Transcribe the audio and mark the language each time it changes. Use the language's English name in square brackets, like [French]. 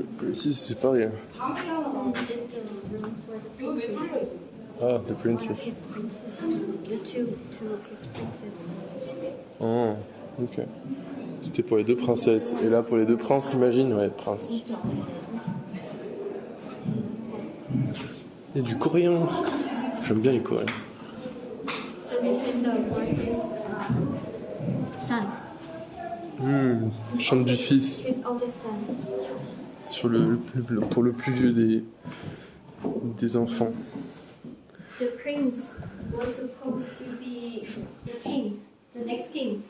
[French] Ici, c'est pareil. [English] It's the room for the princess. Ah, the princess. His princess. The two of his princesses. Oh, ok. [French] C'était pour les deux princesses. Et là, pour les deux princes, imagine, ouais, prince. Et du coréen. J'aime bien les coréens. [English] So this is the son. [French] Chante du fils. [English] His oldest son. [French] Pour le plus vieux des enfants. [English] The prince was supposed to be the king, the next king.